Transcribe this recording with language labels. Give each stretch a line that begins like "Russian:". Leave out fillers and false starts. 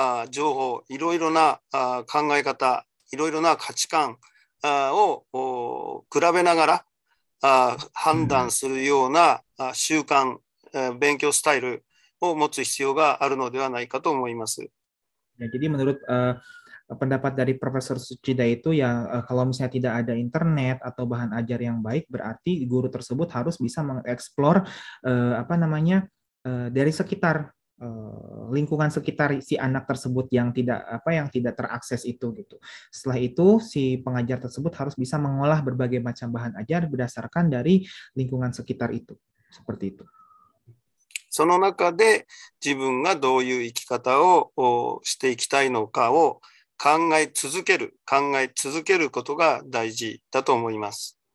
Japanese: 情報、いろいろな考え方、いろいろな価値観を比べながら判断するような習慣、勉強スタイルを持つ必要があるのではないかと思います。
Indonesian: Jadi menurut pendapat dari Profesor Suchida itu ya kalau misalnya tidak ada internet atau bahan ajar yang baik, berarti guru tersebut harus bisa mengeksplor dari sekitar lingkungan sekitar si anak tersebut yang tidak terakses itu gitu. Setelah itu si pengajar tersebut harus bisa mengolah berbagai macam bahan ajar berdasarkan dari lingkungan sekitar itu. Seperti itu.
Japanese: その中で自分がどういう生き方をしていきたいのかを考え続けることが大事だと思います。